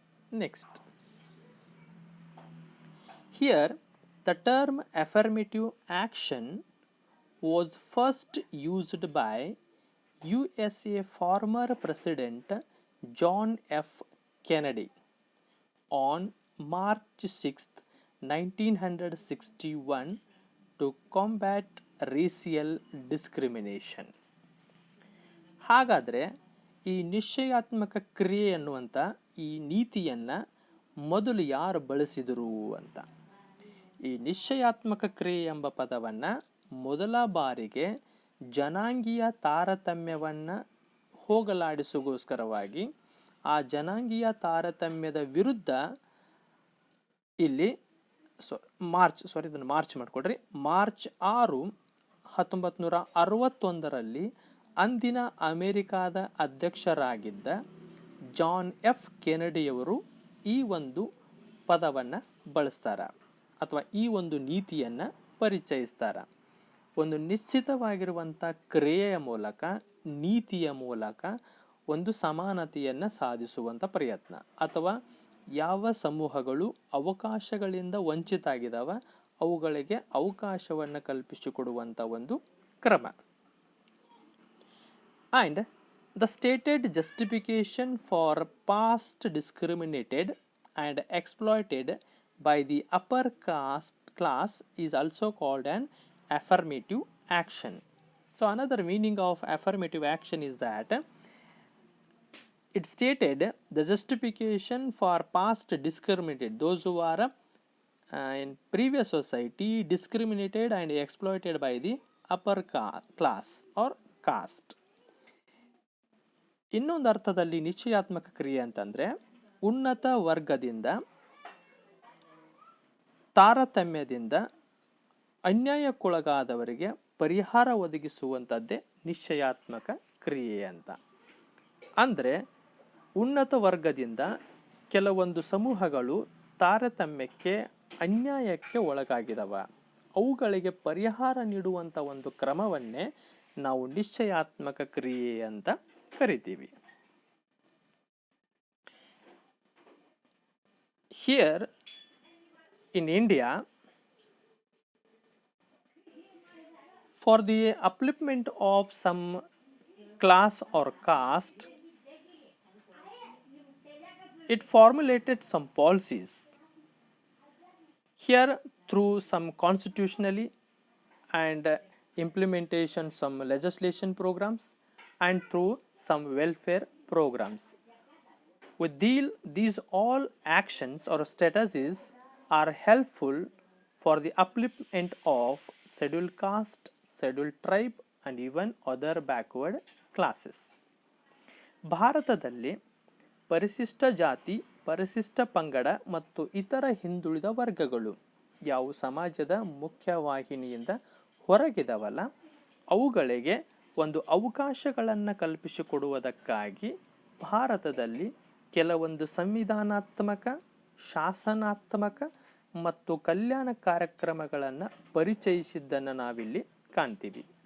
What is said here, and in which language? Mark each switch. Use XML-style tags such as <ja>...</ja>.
<en>Next, here the term affirmative action was first used by USA former President John F. Kennedy on March 6, 1961 to combat racial discrimination.</en> <kn>ಹಾಗಾದರೆ ಈ ನಿಶ್ಚಯಾತ್ಮಕ ಕ್ರಿಯೆ ಅನ್ನುವಂಥ ಈ ನೀತಿಯನ್ನು ಮೊದಲು ಯಾರು ಬಳಸಿದರು ಅಂತ. ಈ ನಿಶ್ಚಯಾತ್ಮಕ ಕ್ರಿಯೆ ಎಂಬ ಪದವನ್ನು ಮೊದಲ ಬಾರಿಗೆ ಜನಾಂಗೀಯ ತಾರತಮ್ಯವನ್ನು ಹೋಗಲಾಡಿಸೋಗೋಸ್ಕರವಾಗಿ ಆ ಜನಾಂಗೀಯ ತಾರತಮ್ಯದ ವಿರುದ್ಧ ಇಲ್ಲಿ ಮಾರ್ಚ್ 6, 1961 ಅಂದಿನ ಅಮೆರಿಕಾದ ಅಧ್ಯಕ್ಷರಾಗಿದ್ದ ಜಾನ್ ಎಫ್ ಕೆನಡಿಯವರು ಈ ಒಂದು ಪದವನ್ನು ಬಳಸ್ತಾರೆ ಅಥವಾ ಈ ಒಂದು ನೀತಿಯನ್ನು ಪರಿಚಯಿಸ್ತಾರೆ. ಒಂದು ನಿಶ್ಚಿತವಾಗಿರುವಂಥ ಕ್ರಿಯೆಯ ಮೂಲಕ, ನೀತಿಯ ಮೂಲಕ ಒಂದು ಸಮಾನತೆಯನ್ನು ಸಾಧಿಸುವಂಥ ಪ್ರಯತ್ನ, ಅಥವಾ ಯಾವ ಸಮೂಹಗಳು ಅವಕಾಶಗಳಿಂದ ವಂಚಿತ ಆಗಿದಾವ ಅವುಗಳಿಗೆ ಅವಕಾಶವನ್ನು ಕಲ್ಪಿಸಿಕೊಡುವಂಥ ಒಂದು ಕ್ರಮ.</kn> <en>And the stated justification for past discriminated and exploited by the upper caste class is also called an affirmative action. So another meaning of affirmative action is that it stated the justification for past discriminated, those who are in previous society discriminated and exploited by the upper class or caste.</en> <kn>ಇನ್ನೊಂದು ಅರ್ಥದಲ್ಲಿ ನಿಶ್ಚಯಾತ್ಮಕ ಕ್ರಿಯೆ ಅಂತಂದರೆ ಉನ್ನತ ವರ್ಗದಿಂದ ತಾರತಮ್ಯದಿಂದ ಅನ್ಯಾಯಕ್ಕೊಳಗಾದವರಿಗೆ ಪರಿಹಾರ ಒದಗಿಸುವಂಥದ್ದೇ ನಿಶ್ಚಯಾತ್ಮಕ ಕ್ರಿಯೆ ಅಂತ. ಅಂದರೆ ಉನ್ನತ ವರ್ಗದಿಂದ ಕೆಲವೊಂದು ಸಮೂಹಗಳು ತಾರತಮ್ಯಕ್ಕೆ, ಅನ್ಯಾಯಕ್ಕೆ ಒಳಗಾಗಿದವ, ಅವುಗಳಿಗೆ ಪರಿಹಾರ ನೀಡುವಂಥ ಒಂದು ಕ್ರಮವನ್ನೇ ನಾವು ನಿಶ್ಚಯಾತ್ಮಕ ಕ್ರಿಯೆ ಅಂತ ಕರಿತೀವಿ.</kn> <en>Here in India, for the upliftment of some class or caste, it formulated some policies. Here, through some constitutionally and implementation some legislation programs and through some welfare programs. With these all actions or strategies are helpful for the upliftment of scheduled caste, scheduled tribe and even other backward classes.</en> <kn>ಭಾರತದಲ್ಲಿ ಪರಿಶಿಷ್ಟ ಜಾತಿ, ಪರಿಶಿಷ್ಟ ಪಂಗಡ ಮತ್ತು ಇತರ ಹಿಂದುಳಿದ ವರ್ಗಗಳು ಯಾವ ಸಮಾಜದ ಮುಖ್ಯವಾಹಿನಿಯಿಂದ ಹೊರಗಿದವಲ್ಲ ಅವುಗಳಿಗೆ ಒಂದು ಅವಕಾಶಗಳನ್ನು ಕಲ್ಪಿಸಿಕೊಡುವುದಕ್ಕಾಗಿ ಭಾರತದಲ್ಲಿ ಕೆಲವೊಂದು ಸಂವಿಧಾನಾತ್ಮಕ, ಶಾಸನಾತ್ಮಕ ಮತ್ತು ಕಲ್ಯಾಣ ಕಾರ್ಯಕ್ರಮಗಳನ್ನು ಪರಿಚಯಿಸಿದ್ದನ್ನು ನಾವಿಲ್ಲಿ ಕಾಣ್ತೀವಿ.</kn>